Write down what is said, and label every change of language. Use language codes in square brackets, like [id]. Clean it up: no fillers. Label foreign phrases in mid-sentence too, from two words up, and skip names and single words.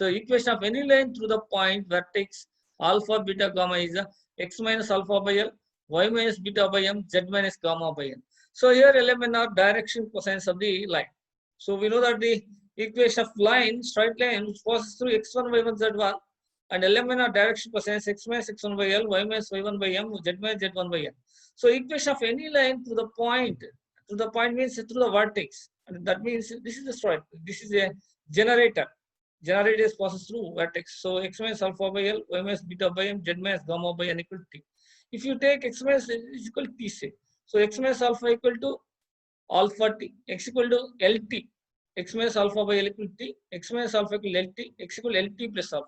[en] So equation of any line through the point vertex alpha beta gamma is x minus alpha by L, y minus beta by M, z minus gamma by N. So here LMN are direction cosines of the line. So we know that the equation of line, straight line, which passes through x1 y1 z1, and LMN are direction cosines x minus x1 by L, y minus y1 by M, z minus z1 by N. So equation of any line to the point means through the vertex, and that means this is the straight. This is a generator. Generator is passes through vertex. So x minus alpha by L, y minus beta by M, z minus gamma by N equal to t. If you take x minus is equal to t, say, so x minus alpha equal to alpha t, x equal to LT, x minus alpha by L equal to t, x minus alpha equal to LT, x equal to LT plus alpha.